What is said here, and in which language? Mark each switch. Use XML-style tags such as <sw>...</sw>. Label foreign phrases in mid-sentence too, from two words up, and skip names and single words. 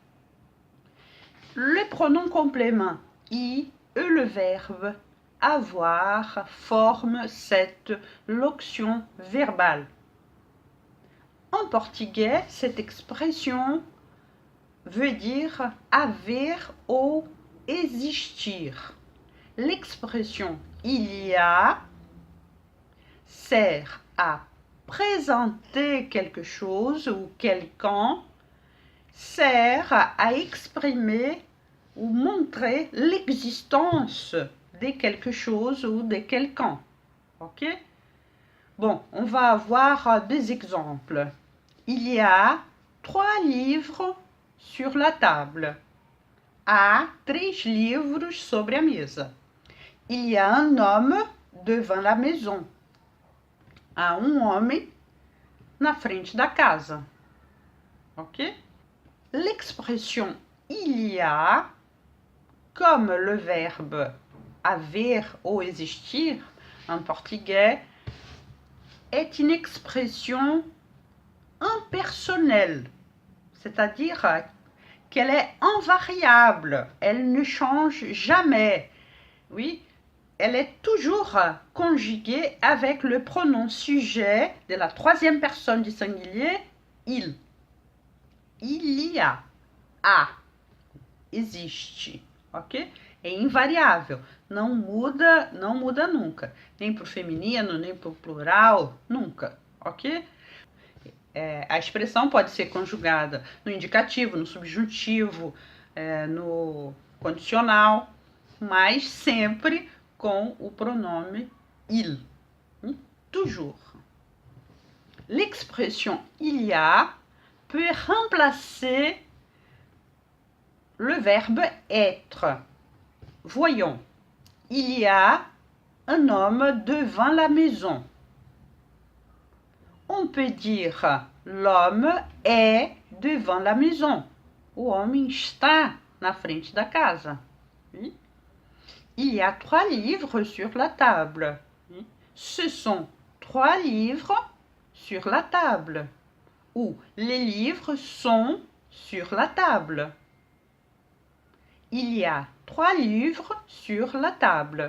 <fr>Le pronom complément i et le verbe avoir forment cette locution verbale. En portugais, cette expression veut dire</fr> <pt>haver ou existir.</pt> <fr>L'expression il y a sert à présenter quelque chose ou quelqu'un, sert à exprimer ou montrer l'existence de quelque chose ou de quelqu'un. Ok? Bon, on va avoir des exemples. Il y a 3 livres sur la table.</fr> <pt>Há 3 livros sobre a mesa.</pt> <fr>Il y a un homme devant la maison.</fr> <pt>Há homem na frente da casa.</pt> <fr>Ok? L'expression il y a, comme le verbe</fr> <pt>haver ou existir</pt> <fr>en portugais, est une expression impersonnelle, c'est-à-dire qu'elle est invariable, elle ne change jamais. Oui, elle est toujours conjuguée avec le pronom sujet de la 3e personne du singulier, il. Il y a, existe, ok?</fr> <pt>É invariável, não muda nunca, nem para o feminino, nem para o plural, nunca, ok? A expressão pode ser conjugada no indicativo, no subjuntivo, no condicional, mas sempre com o pronome il.</pt> <fr>Toujours. L'expression il y a peut remplacer le verbe être. Voyons, il y a un homme devant la maison. On peut dire l'homme est devant la maison.</fr> <pt>O homem está na frente da casa.</pt> <fr>Oui. Il y a 3 livres sur la table. Oui. Ce sont 3 livres sur la table. Ou les livres sont sur la table. Il y a 3 livres sur la table.</fr>